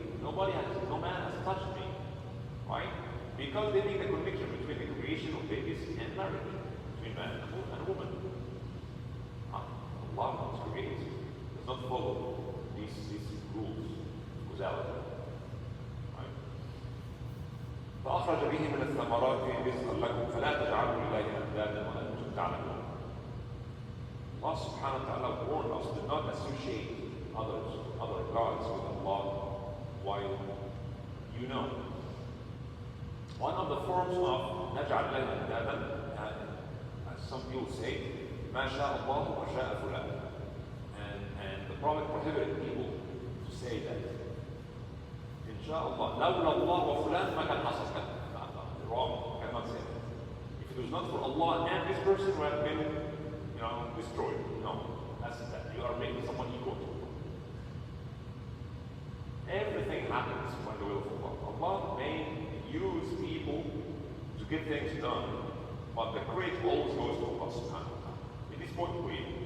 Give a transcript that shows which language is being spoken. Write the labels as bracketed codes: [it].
[en] No man has touched me. Right? Because they make a connection between the creation of babies and marriage, between man and woman. Allah wants to create, does not follow these rules, causality. Right? [ar] فأخرج به من الثمرات رزقا لكم فلا تجعلوا لله أندادا وأنتم تعلمون. [en] Allah subhanahu wa ta'ala warned us to not associate other gods with Allah while you know. One of the forms of [ar] نجعل له أندادا, [en] as some people say, [ar] ما شاء الله وشاء فلان. [en] And the Prophet prohibited people to say that. [ar] إن شاء الله لولا الله وفلان ما كان حصل كذا. [en] Wrong, cannot say that. If it was not for Allah and this person would have been, destroyed. No, that's that. You are making someone equal to Allah. Everything happens when the will of Allah. Allah may use people to get things done, but the credit always goes to Allah subhanahu wa ta'ala. It is point for you.